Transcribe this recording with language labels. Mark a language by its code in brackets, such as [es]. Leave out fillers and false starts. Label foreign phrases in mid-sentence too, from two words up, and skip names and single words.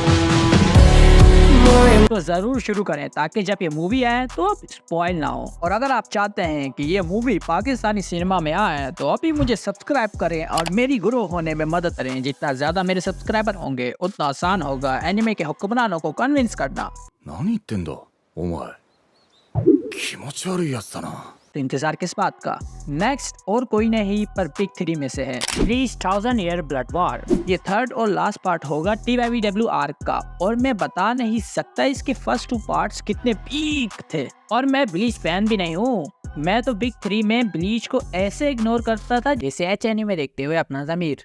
[hi] तो जरूर शुरू करें ताकि जब ये मूवी आए तो आप स्पॉइल ना हो। और अगर आप चाहते हैं कि ये मूवी पाकिस्तानी सिनेमा में आए तो अभी मुझे सब्सक्राइब करें और मेरी ग्रो होने में मदद करें। जितना ज्यादा मेरे सब्सक्राइबर होंगे उतना आसान होगा एनिमे के हुक्मरानों को कन्विंस करना। [ja] 何言ってんだお前気持ち悪いやつだな [hi] तो इंतजार किस बात का। नेक्स्ट और कोई नहीं पर बिग 3 में से है ब्लीच 1000 ईयर ब्लड वॉर। ये थर्ड और लास्ट पार्ट होगा TYVW आर्क का, और मैं बता नहीं सकता इसके फर्स्ट 2 पार्ट्स कितने पीक थे। और मैं ब्लीच फैन भी नहीं हूँ, मैं तो बिग 3 में ब्लीच को ऐसे इग्नोर करता था जैसे एचएनए में देखते हुए अपना ज़मीर।